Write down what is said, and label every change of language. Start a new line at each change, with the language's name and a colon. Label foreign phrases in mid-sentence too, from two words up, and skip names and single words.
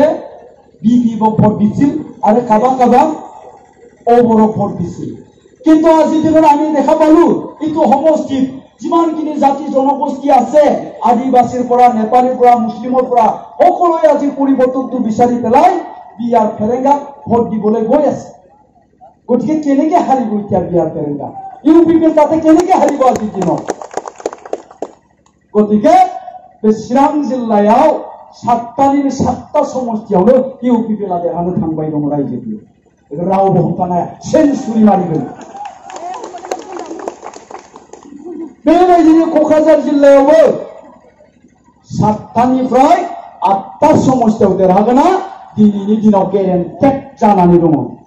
Assamese: বিপিএফক ভোট দিছিল আৰু কাবা কাবা অবৰক ভোট দিছিল কিন্তু আজি দিনত আমি দেখা পালো এইটো সমষ্টিত যিমানখিনি জাতি জনগোষ্ঠী আছে আদিবাসীৰ পৰা নেপালীৰ পৰা মুছলিমৰ পৰা সকলোৱে আজি পৰিৱৰ্তনটো বিচাৰি পেলাই বিআৰ ফেৰেঙ্গাক ভোট দিবলৈ গৈ আছে গতিকে কেনেকৈ হাৰিব এতিয়া বিআৰ ফেৰেঙ্গা ইউপিপিএল তাতে কেনেকৈ হাৰিব আজিৰ দিনত
Bodo: গতিকে बे चिरां जिल्लायाव 7टानिबो 7टा समस्थियावनो इउपिपिएलआ देरहानो थांबाय दं रायजोफोर बेखौ रावबो हमथानो हाया सेन्सुरि मारिगोन बेबायदिनो क'क्राझार जिल्लायावबो 7टानिफ्राय 8टा समस्थियाव देरहागोना दिनैनि दिनाव गेरेन्टेड जानानै दङ